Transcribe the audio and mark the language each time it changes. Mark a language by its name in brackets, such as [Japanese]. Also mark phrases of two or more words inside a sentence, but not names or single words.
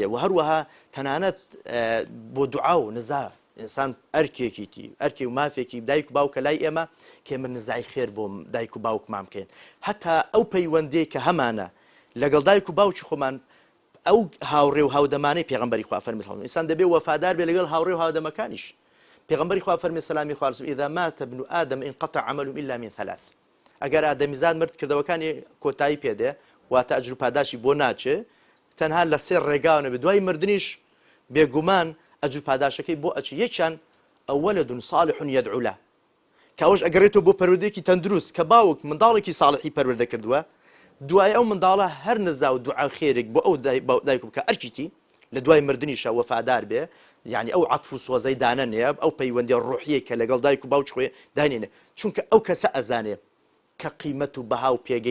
[Central Kurdish] و هەروەها تەنانەت بۆ دوعا و نزا ئینسان ئەرکێکیتی ئەرکی و مافێکی دایک و باوکە لای ئێمە کێ من نزای خێر بۆ دایک و باوکمان بکەین هەتا ئەو پەیوەندەی کە هەمانە لەگەڵ دایک و باوکی خۆمان ئەو هاوڕێ و هاودەمانەی پێغەمبەری خوا فەرمی ئینسان دەبێ وەفادار بێ لەگەڵ هاوڕێ و هاودەمەکانیش پێغەمبەری خوا فەرمی سەلامی خوا [Arabic] إذا مات ابن آدم انقطع عمله إلا من ثلاث [Central Kurdish] ئەگەر ئادەمیزاد مرد کردەوەکانی کۆتایی پێدێ واتە ئەجر و پاداشی بۆ ناچێ تەنها لە سێ ڕێگاونە بێ دوای مردنیش بێگومان ئەجر و پاداشەکەی بۆ ئەچی یەکیان [Arabic] ئەوەلد صالح يدعو له [Central Kurdish] کاوەش ئەگەڕێتەوە بۆ پەروەردەیەکی تەندروست کە باوک منداڵێکی ساڵحی پەروەردە کردووە دوای ئەو منداڵە هەر نزا و دوعا خێرێک بۆ ئەو دایک بکە ئەرکیتی لە دوای مردنیشە وەفادار بێ یعنی ئەو عەتف و سۆزەی دانەنێ ئەو پەیوەندی ڕوحیە کە لەگەڵ دایک و باوک خۆی دانێنێ چونکە ئەو کەسە ئەزانێ کە قیمەت و بەها و پێگەی